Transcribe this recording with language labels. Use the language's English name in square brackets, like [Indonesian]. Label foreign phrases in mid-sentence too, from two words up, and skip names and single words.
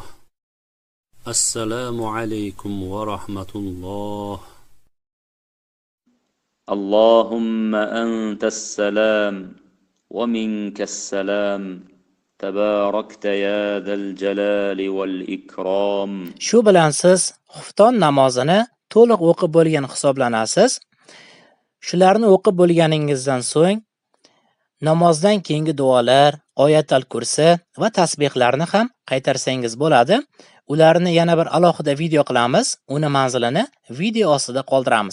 [Arabic] السلام عليكم ورحمة الله. اللهم أنت السلام ومنك السلام تباركت يا ذا الجلال والإكرام. [Uzbek] Shu bilan siz xufton namozini to'liq o'qib bo'lgan hisoblanasiz. Shularni o'qib bo'lganingizdan so'ng namozdan keyingi duolar, oyatul kursi va tasbihlarni ham qaytarsangiz bo'ladi. Ularni yana bir alohida video qilamiz. Uni manzilini video ostida qoldiramiz.